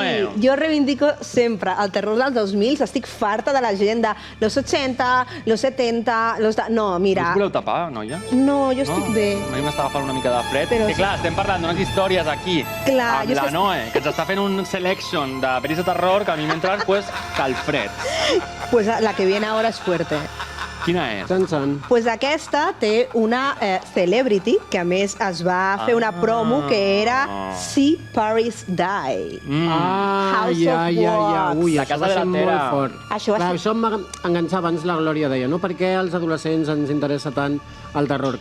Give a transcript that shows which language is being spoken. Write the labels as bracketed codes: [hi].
[ca] Sí, jo reivindico sempre el terror dels 2000, estic farta de la gent [es] de los 80, los 70, [ca] No, mira... Us voleu tapar, noia? No, jo estic bé. A mi m'estava fent una mica de fred. Que clar, estem parlant d'unes històries aquí, amb la Noe, que ens està fent un selection de pel·lis de terror que a mi m'entra, pues, calfred. [es] Pues la que viene ahora es fuerte. [ca] Quina és? Pues aquesta té una celebrity, que a més es va fer una promo que era See Paris Die. House of Wax. Ui, això va ser molt fort. Això em va enganxar abans, la Glòria deia, no? Per què als adolescents ens interessa tant el terror?